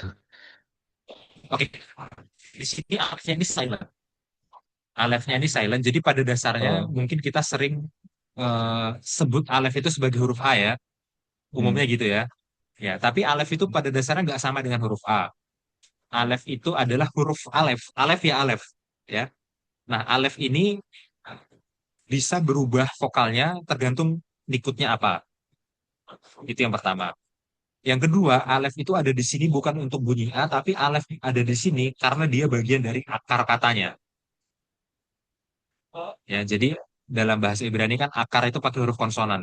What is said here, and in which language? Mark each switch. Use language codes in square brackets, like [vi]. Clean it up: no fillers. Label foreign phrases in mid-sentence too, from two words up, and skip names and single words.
[id] Oke, di sini alefnya ini silent. Alefnya ini silent. Jadi pada dasarnya Oh, mungkin kita sering sebut alef itu sebagai huruf A ya, umumnya gitu ya. Ya, tapi alef itu pada dasarnya nggak sama dengan huruf A. Alef itu adalah huruf alef. Alef ya alef. Ya. Nah, alef ini bisa berubah vokalnya tergantung nikutnya apa. Itu yang pertama. Yang kedua, alef itu ada di sini bukan untuk bunyi A, tapi alef ada di sini karena dia bagian dari akar katanya. Ya, jadi dalam bahasa Ibrani kan akar itu pakai huruf konsonan.